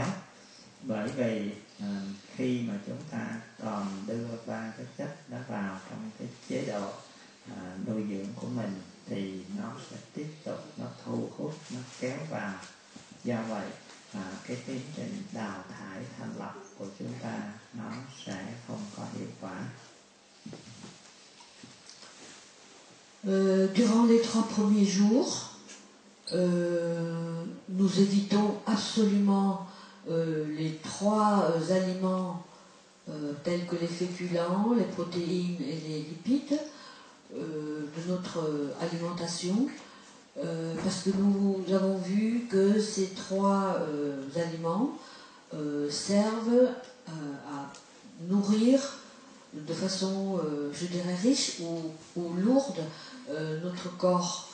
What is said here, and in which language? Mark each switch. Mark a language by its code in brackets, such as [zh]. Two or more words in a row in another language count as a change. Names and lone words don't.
[vi] Bởi vì khi mà chúng ta còn đưa 3 cái chất đó vào trong cái chế độ nuôi dưỡng của mình thì nó sẽ tiếp tục nó thu hút, nó kéo vào. Do vậy cái tiến trình đào thải thanh lọc của chúng ta nó sẽ không có hiệu quả. [fr] Durant les 3 premiers jours, nous évitons absolument les 3 aliments tels que les féculents, les protéines et les lipides de notre alimentation, parce que nous avons vu que ces 3 aliments servent à nourrir de façon, je dirais, riche ou lourde notre corps.